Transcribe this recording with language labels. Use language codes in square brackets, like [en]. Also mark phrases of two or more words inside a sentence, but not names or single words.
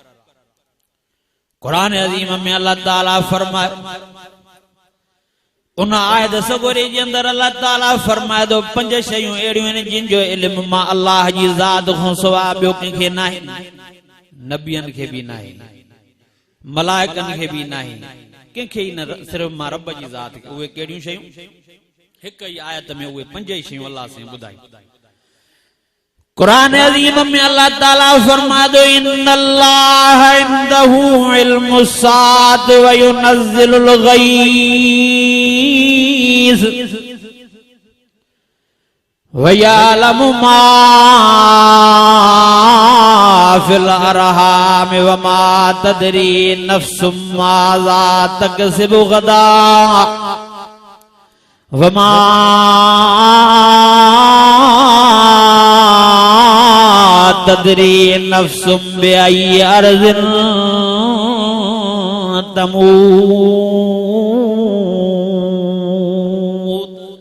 [sd] कुरान अज़ीम में अल्लाह ताला फरमाए उन आयत सगोरे जे अंदर अल्लाह ताला फरमाए थो 5 शयूं अहिड़ियूं आहिनि जिन जो इल्म मां अल्लाह जी ज़ात खां सवाइ ॿियो कंहिंखे न आहे नबियनि खे बि न आहे मलाइकनि खे बि न आहे कंहिंखे ई न सिर्फ़ मां रब जी ज़ात खे उहे कहिड़ियूं शयूं हिक ई आयत में उहे 5 शयूं अल्लाह से ॿुधाई कुरान अज़ीम में अल्लाह ताला फरमाए थो [ar] إن الله عنده علم الساعة وينزل الغيث ويعلم ما في الأرحام وما تدري نفس ماذا تكسب غدا وما تدري نفس بأي أرض تموت.